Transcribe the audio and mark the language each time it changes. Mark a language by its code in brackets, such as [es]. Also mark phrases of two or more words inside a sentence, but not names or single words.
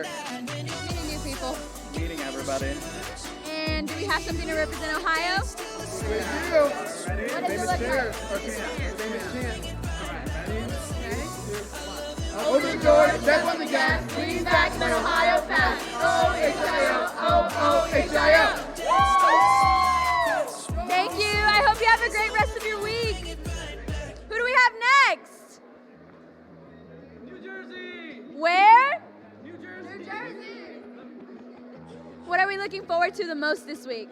[en] Meeting new people. Meeting everybody. And do we have something to represent Ohio? We do. Ready? What does it Famous look chair. like? Or famous chant. Ready? Open the door, step on the gas, lean back, let Ohio pass. O-H-I-O, O-O-H-I-O. Thank you. I hope you have a great rest of your week. Who do we have next? New Jersey! Where? New Jersey! New Jersey. What are we looking forward to the most this week?